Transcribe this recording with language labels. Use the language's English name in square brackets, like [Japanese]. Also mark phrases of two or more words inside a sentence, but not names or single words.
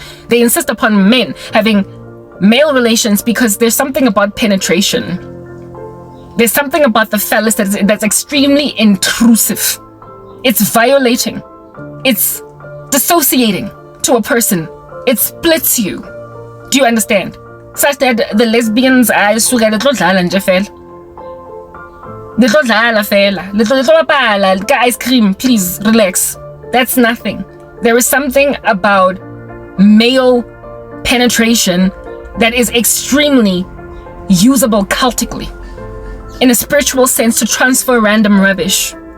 [English] They insist upon men having male relations because there's something about penetration. There's something about the phallus that's extremely intrusive. It's violating. It's dissociating to a person. It splits you. Do you understand? Such that the lesbians are suga little [Zulu] dlala nje fela. [English] Little [Zulu] dlala fela. [English] Little bala, ice cream, please relax. That's nothing. There is something about male penetration that is extremely usable cultically, in a spiritual sense, to transfer random rubbish.